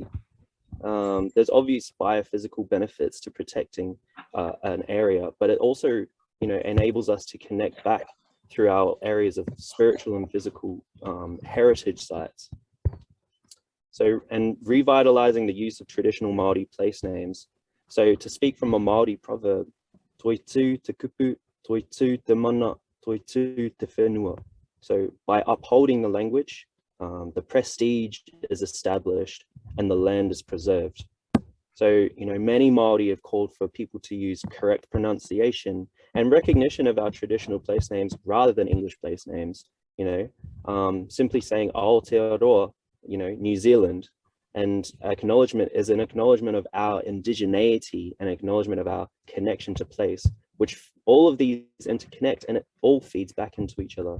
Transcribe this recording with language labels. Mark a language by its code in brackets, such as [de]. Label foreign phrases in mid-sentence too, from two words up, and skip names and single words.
[en] There's obvious biophysical benefits to protecting an area, but it also, you know, enables us to connect back through our areas of spiritual and physical heritage sites. So, and revitalizing the use of traditional Māori place names. So to speak from a Māori proverb, [mi] toi tū te kupu, toi tū te mana, toi tū te whenua. [en] So by upholding the language, the prestige is established and the land is preserved. So, you know, many Māori have called for people to use correct pronunciation and recognition of our traditional place names rather than English place names, you know, simply saying Aotearoa, you know, New Zealand, and acknowledgement is an acknowledgement of our indigeneity and acknowledgement of our connection to place, which all of these interconnect and it all feeds back into each other.